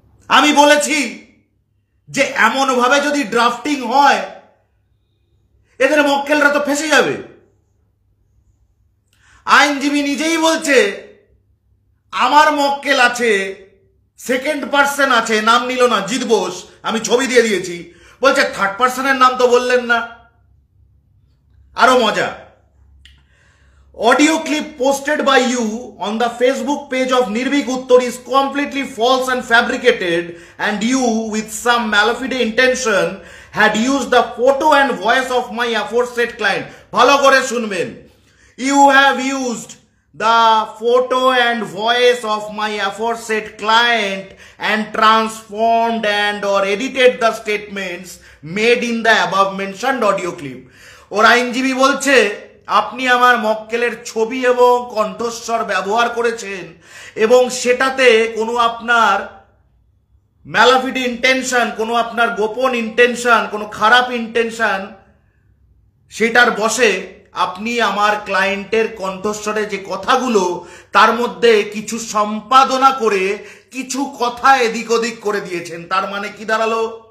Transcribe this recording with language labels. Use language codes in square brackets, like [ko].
[bn] আমি বলেছি যে এমন ভাবে যদি ড্রাফটিং হয় এদের মক্কেলরা তো ফেঁসে যাবে। আইনজীবী নিজেই বলছে আমার মক্কেল আছে, সেকেন্ড পার্সন আছে, নাম নিল না, জিত বোস, আমি ছবি দিয়ে দিয়েছি, বলছে থার্ড পার্সনের নাম তো বললেন না। আরো মজা, [en] audio clip posted by you on the Facebook page of Nirvik Uttor is completely false and fabricated, and you with some malafide intention had used the photo and voice of my aforesaid client. [bn] Bhalo kore shunben, [en] you have used the photo and voice of my aforesaid client and transformed and or edited the statements made in the above mentioned audio clip. [bn] ওর আইনজীবী বলছে আপনি আমার মক্কেলের ছবি এবং কণ্ঠস্বর ব্যবহার করেছেন এবং সেটাতে কোনো আপনার [en] malafide intention, [bn] কোনো আপনার গোপন ইন্টেনশন, কোনো খারাপ ইন্টেনশন, সেটার বশে আপনি আমার ক্লায়েন্টের কণ্ঠস্বরে যে কথাগুলো তার মধ্যে কিছু সম্পাদনা করে কিছু কথা এদিক ওদিক করে দিয়েছেন। তার মানে কি দাঁড়ালো?